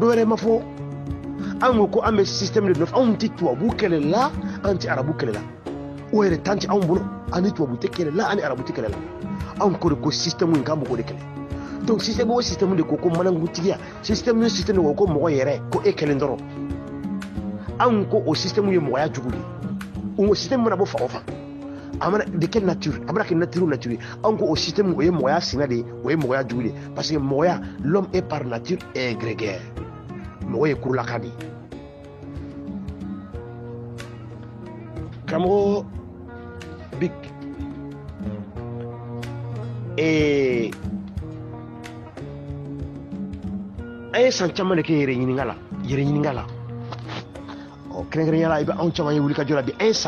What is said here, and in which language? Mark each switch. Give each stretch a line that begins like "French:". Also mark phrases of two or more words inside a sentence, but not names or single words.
Bambara: dɔwɛrɛ ma fɔ an ko an bɛ
French: système de
Bambara: nɔfɛ anw tɛ tubabu kɛlɛ la an tɛ arabu kɛlɛ la o yɛrɛ tan tɛ anw bolo ani tubabu tɛ kɛlɛ la ani arabu tɛ kɛlɛ la anw ko de ko système in k'an b'o de kɛlɛ donc système o
French: système de
Bambara: ko manangutigiya système o
French: système de
Bambara: ko mɔgɔ yɛrɛ ko e kelen dɔrɔn anw ko o système ye mɔgɔya jugu de o système mana bɔ fan o fan a mana
French: de quelle nature
Bambara: a mana kɛ nature anw ko o système o ye mɔgɔya sinɛ de ye o ye mɔgɔya jugu de parce que mɔgɔya
French: l'homme est par nature est grégaire
Bambara: mɔgɔ ye kurulaka de ye karamɔgɔ big an ye san caman de kɛ yɛrɛ ɲininka la kɛrɛnkɛrɛnnenya la i bɛ anw caman ye wulikajɔ la bi an ye san